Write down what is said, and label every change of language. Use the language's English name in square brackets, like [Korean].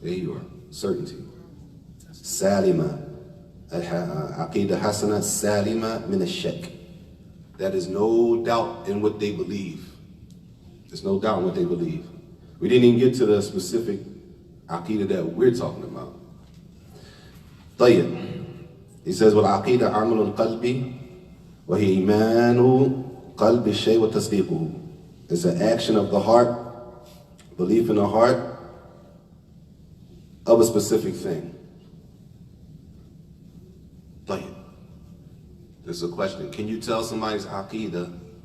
[English] There you are. Certainty. Salima. [Arabic] Aqeedah hasana salima min ash-shak. [English] That is no doubt in what they believe. There's no doubt in what they believe. We didn't even get to the specific Aqeedah that we're talking about. [Arabic] طيب. [English] He says, [Arabic] وَالْعَقِيدَةُ عَمَلُ الْقَلْبِ وَهِيَ إِيمَانُ قَلْبِ الشَّيْءِ وَتَصْدِيقُهُ. [English] It's an action of the heart, belief in the heart of a specific thing. [Arabic] طيب. [English] This is a question. Can you tell somebody's Aqeedah?